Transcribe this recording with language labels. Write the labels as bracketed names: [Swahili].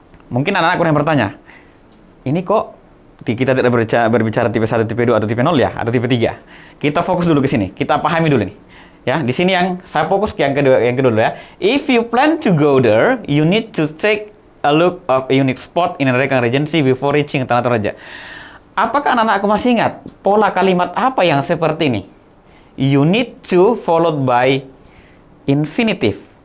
[Indonesian] Mungkin anak-anak yang bertanya, ini kok kita tidak berbicara tipe 1, tipe 2 atau tipe 0 ya, atau tipe 3. Kita fokus dulu ke sini. Kita pahami dulu nih. Ya, di sini yang saya fokus ke yang kedua dulu ya. [English] If you plan to go there, you need to take a look of a unique spot in Rekang Regency before reaching Tanah Toraja. [Indonesian] Apakah anak-anakku masih ingat pola kalimat apa yang seperti ini? [English] You need to followed by infinitive.